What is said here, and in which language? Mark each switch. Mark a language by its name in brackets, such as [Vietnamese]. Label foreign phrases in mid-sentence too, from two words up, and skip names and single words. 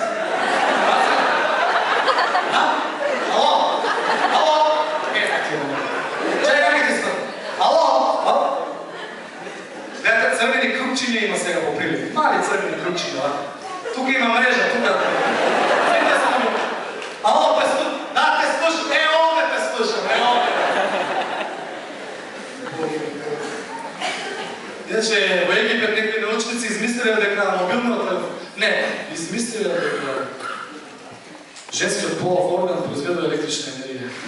[Macedonian] Ало? Чакай, нека ти спа. Ало? [Bulgarian] Гледате, цървени крупчини има сега по прилив. [Macedonian] Мали цървени крупчини, да? [Bulgarian] Тук има мрежа, тук. Ало, те слушам. Да, те слушам. [Macedonian] Овде те слушам. Иначе, во Египет некои научници измислили дека мобилниот телефон... Не, измислили дека женскиот полов орган произведува електрична енергија.